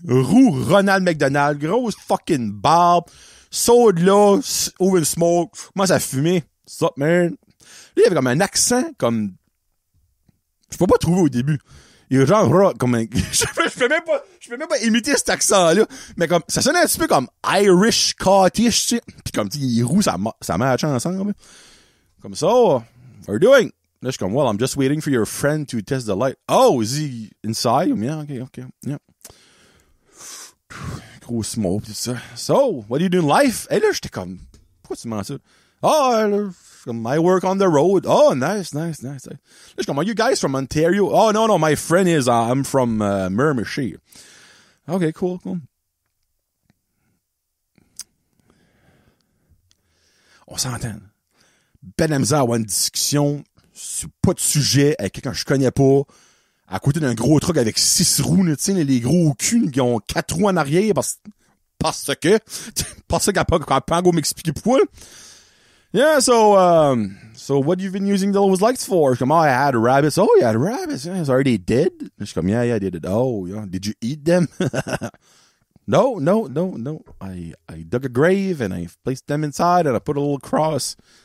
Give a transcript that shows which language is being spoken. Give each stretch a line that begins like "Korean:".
French: Roux Ronald McDonald. Grosse fucking barbe. Saute là.
English: Over the smoke.
French: Commence à fumer.
English: What's up, man?
French: Lui, il avait comme un accent, comme... Je peux pas trouver au début. Il est genre, comme un... je peux même pas imiter cet accent-là. Mais comme, ça sonnait un petit peu comme Irish, Scottish, tu sais. Pis comme, tu sais, il est roux, ça match ensemble. Comme ça,
English: how are you doing?
French: Là, je suis comme,
English: well, I'm just waiting for your friend to test the light. Oh, is he inside? Yeah, okay, yeah.
French: Gros smoke, tout ça.
English: So, what do you do in life?
French: Et là, j'étais comme, pourquoi tu mens ça?
English: Oh, I work on the road. Oh, nice.
French: Là, je suis comme,
English: are you guys from Ontario? Oh, no, my friend is, I'm from Miramichi. Okay, cool.
French: On s'entend. Ben la misère à avoir une discussion sur pas de sujet avec quelqu'un que je connais pas, à côté d'un gros truck avec 6 roues, tu sais, les gros culs qui ont 4 roues en arrière parce que qu'elle pas go m'expliquer pourquoi.
English: Yeah, so what you've been using those lights for? Come on, I had rabbits. Oh, you had rabbits. Yeah, are they dead? She's come, yeah, I did it. Oh, yeah. Did you eat them? No. I dug a grave and I placed them inside and I put a little cross.